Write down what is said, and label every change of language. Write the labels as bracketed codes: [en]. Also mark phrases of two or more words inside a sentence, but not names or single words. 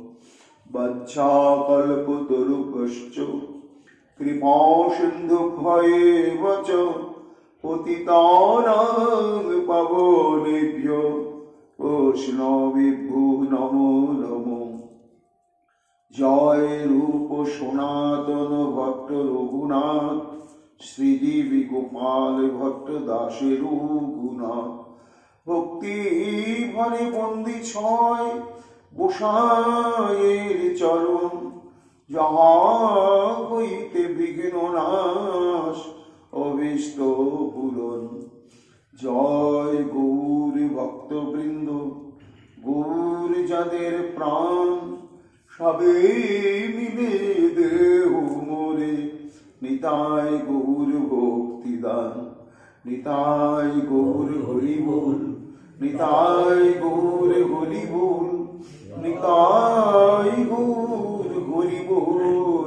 [sa] वत्साकल्पतरुभ्यश्च कृपा सिन्धुभ्येव च पतितानां पावनेभ्यो वैष्णवेभ्यो नमो नमो। [bn] জয় রূপ সনাতন ভট্ট রঘুনাথ শ্রীজীবী গোপাল ভট্ট দাসের গুণা ভক্তি ভরে বন্দী ছয় गोसाइয়ের চরণ যাহা হইতে বিঘ্ন নাশ অভীষ্ট পূরণ। জয় গৌর ভক্তবৃন্দ গৌর যাদের প্রাণ সবে মিলে দেহ মোরে নিতাই গৌর ভক্তিদান নিতাই গৌর হরি বল নিতাই গৌর হরি বল নিতাই গৌর হরি বল।